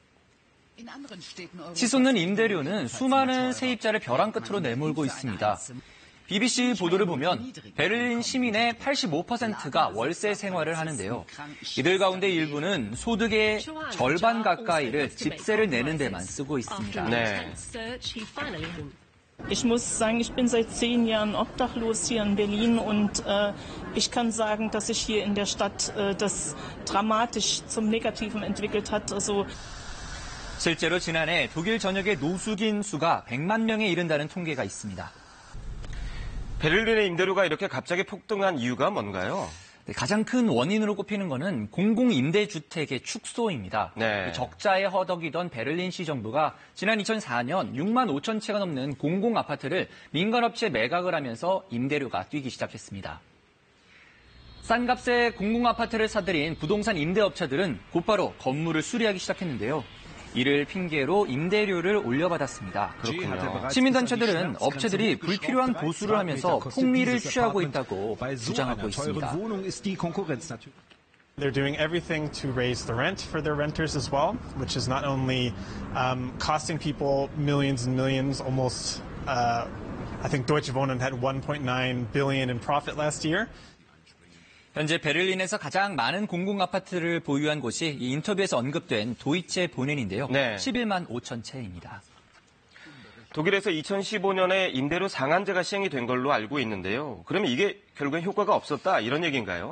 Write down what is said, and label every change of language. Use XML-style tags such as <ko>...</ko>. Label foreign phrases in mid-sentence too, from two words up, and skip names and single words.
<ko>치솟는 임대료는 수많은 세입자를 벼랑 끝으로 내몰고 있습니다. BBC 보도를 보면 베를린 시민의 85%가 월세 생활을 하는데요. 이들 가운데 일부는 소득의 절반 가까이를 집세를 내는 데만 쓰고 있습니다. 네.</ko> <de>Ich muss sagen, ich bin seit 10 Jahren obdachlos hier in Berlin und ich kann sagen, dass sich hier in der Stadt das dramatisch zum Negativen entwickelt hat. Also</de> <ko>실제로 지난해 독일 전역의 노숙인 수가 100만 명에 이른다는 통계가 있습니다. 베를린의 임대료가 이렇게 갑자기 폭등한 이유가 뭔가요? 가장 큰 원인으로 꼽히는 것은 공공임대주택의 축소입니다. 네. 적자에 허덕이던 베를린시 정부가 지난 2004년 6만 5천 채가 넘는 공공아파트를 민간업체에 매각을 하면서 임대료가 뛰기 시작했습니다. 싼 값에 공공아파트를 사들인 부동산 임대업체들은 곧바로 건물을 수리하기 시작했는데요. 이를 핑계로 임대료를 올려받았습니다. 그렇군요. 시민단체들은 업체들이 불필요한 보수를 하면서 폭리를 취하고 있다고 주장하고 있습니다.</ko> <en>They're doing everything to raise the rent for their renters as well, which is not only costing people millions and millions, almost, I think Deutsche Wohnen had 1.9 billion in profit last year.</en> <ko>현재 베를린에서 가장 많은 공공아파트를 보유한 곳이 이 인터뷰에서 언급된 도이체 보넨인데요. 네. 11만 5천 채입니다. 독일에서 2015년에 임대료 상한제가 시행이 된 걸로 알고 있는데요. 그러면 이게 결국엔 효과가 없었다 이런 얘기인가요?</ko>